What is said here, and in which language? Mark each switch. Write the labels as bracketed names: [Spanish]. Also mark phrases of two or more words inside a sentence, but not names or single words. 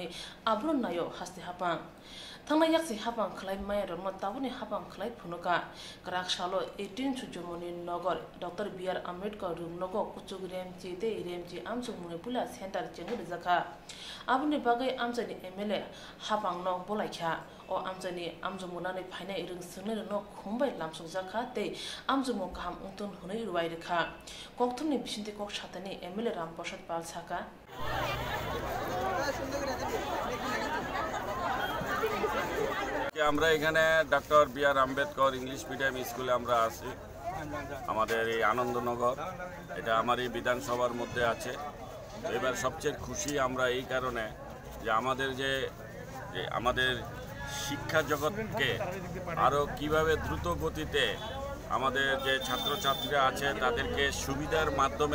[Kok Borok] आबोनो नायो हास्ते हापां थांनाय याक्सि हाबां खलाय माय रंनो ताबने हाबां खलाय फुनुका ग्राकशालो 18 सुजुमनि नगर डॉक्टर बीआर आम्बेडकर रूम नगो कुचुग रेमची ते रेमची आमसु मुनिपुला सेंटर चेंग रिजाखा आबनि बागै आमजानि एमएलए हाबां न बलायखा ओ आमजानि आमजुमुनानै फायनाय रों सोंनो न खुंबाय लामसुं जाखा ते आमजुमु गाहाम उंतन हुनै रुवाय रेखा कोक्तुमनि बिसिन्ति कोक सातानि एमएलए रामप्रसाद पालसाका [Bangla] আমরা এখানে ডক্টর বিআর আম্বেদকর [English] English medium school [Bangla] আমরা আছি আমাদের এই আনন্দনগর এটা আমার এই বিধানসভার মধ্যে আছে এবার সবচেয়ে খুশি আমরা এই কারণে যে আমাদের শিক্ষা জগৎকে আরো কিভাবে দ্রুত গতিতে আমাদের যে ছাত্রছাত্রীরা আছে তাদেরকে সুবিধার মাধ্যমে